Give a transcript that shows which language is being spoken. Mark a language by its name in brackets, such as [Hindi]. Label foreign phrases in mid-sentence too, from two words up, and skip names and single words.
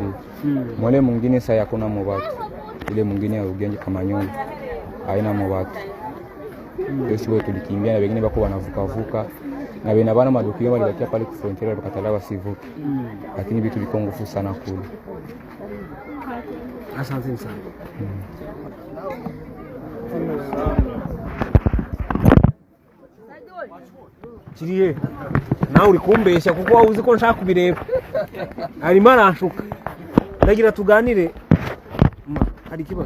[Swahili] Mwale mwingine sasa hakuna mwatu. Ile mwingine ya ugenje kama nyumba haina mwatu. Sisi wote tulikimbia na wengine bako wanavuka na wengine bana madokio walibakia pale ku frontiere wakatala wasivuke. Lakini vitu viko ngufu sana kule. Asante sana. [Kinyarwanda] Kiriye nawe uri kumbeshya kuko wawuzi ko nshaka kubireba. Arimo aranshuka. Ndagira tuganire. Hari ikibazo?